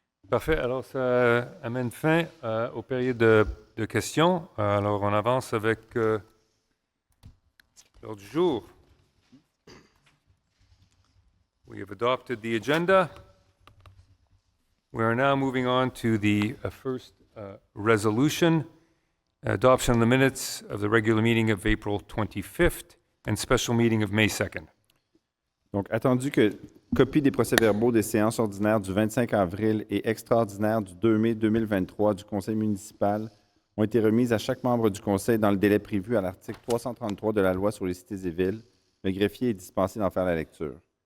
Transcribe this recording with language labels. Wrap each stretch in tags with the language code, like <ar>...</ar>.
<fr>Parfait. Alors, ça amène fin aux périodes de questions. Alors, on avance avec l'ordre du jour.</fr> <en>We have adopted the agenda. We are now moving on to the first resolution, adoption of the minutes of the regular meeting of April 25th and special meeting of May 2nd.</en> <fr>Donc, attendu que copie des procès-verbaux des séances ordinaires du 25 avril et extraordinaires du 2 mai 2023 du Conseil municipal ont été remises à chaque membre du Conseil dans le délai prévu à l'article 333 de la Loi sur les cités et villes, le greffier est dispensé d'en faire la lecture.</fr>